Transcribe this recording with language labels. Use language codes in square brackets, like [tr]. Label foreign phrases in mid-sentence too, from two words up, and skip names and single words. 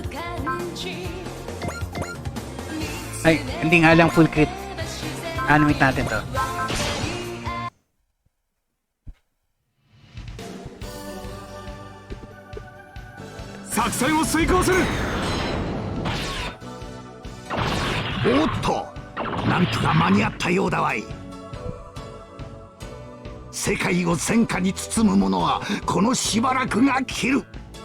[tl] Ay, hindi nga lang full crit. Animate natin to. [ja] おっと、なんとか間に合ったようだわい。世界を戦火に包む者はこのしばらくが切る。